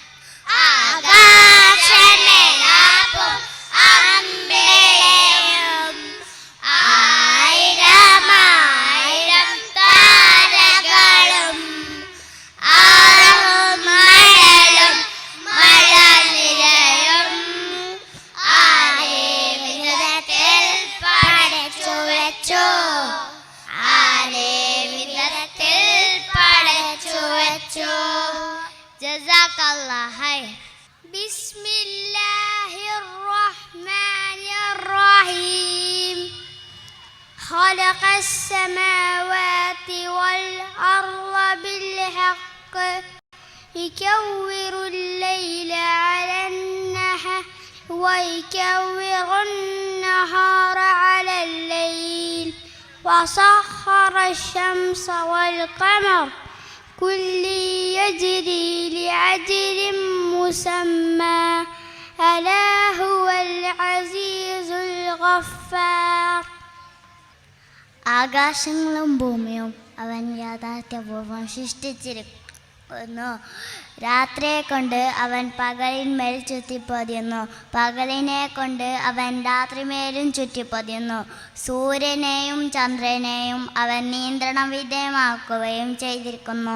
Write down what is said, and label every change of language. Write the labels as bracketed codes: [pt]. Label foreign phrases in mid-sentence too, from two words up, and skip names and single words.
[ml] ആകാശമേലാപ്പും അമ്പേയും ആയിരമായിരം താരകളും ആറും മണലും മലനിരയും ആരേ വിധത്തിൽ പടച്ചു വച്ചു, ആരേ വിധത്തിൽ പടച്ചു വച്ചു. [ar] جزاك الله خير. بسم الله الرحمن الرحيم. خلق السماوات والأرض بالحق يكور الليل على النهار ويكور النهار على الليل وسخر الشمس والقمر كل يجري لأجل مسمى ألا هو العزيز الغفار. [ml] ആകാശങ്ങളും ഭൂമിയും അവൻ യാഥാർത്ഥ്യപൂർവ്വം സൃഷ്ടിച്ചിരിക്കുന്നു. രാത്രിയെ കൊണ്ട് അവൻ പകലിന്മേൽ ചുറ്റിപ്പൊതിയുന്നു, പകലിനെ കൊണ്ട് അവൻ രാത്രിമേലും ചുറ്റിപ്പൊതിയുന്നു. സൂര്യനെയും ചന്ദ്രനെയും അവൻ നിയന്ത്രണ വിധേയമാക്കുകയും ചെയ്തിരിക്കുന്നു.